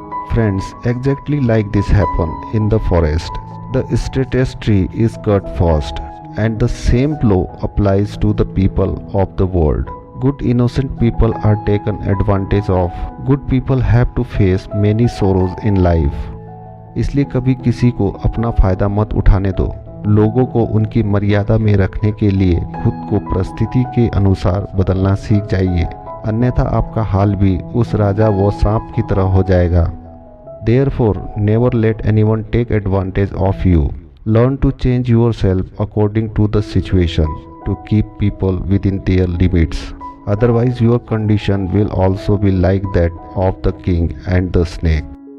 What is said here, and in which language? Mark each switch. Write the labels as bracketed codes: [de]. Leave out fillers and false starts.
[en] Friends, exactly like this happened in the forest. The straightest tree is cut first, and the same law applies to the people of the world. Good innocent people are taken advantage of. Good people have to face many sorrows in life. [hi] इसलिए कभी किसी को अपना फायदा मत उठाने दो. लोगों को उनकी मर्यादा में रखने के लिए खुद को परिस्थिति के अनुसार बदलना सीख जाइए, अन्यथा आपका हाल भी उस राजा व सांप की तरह हो जाएगा. [en] Therefore, never let anyone take advantage of you. Learn to change yourself according to the situation, to keep people within their limits. Otherwise, your condition will also be like that of the king and the snake.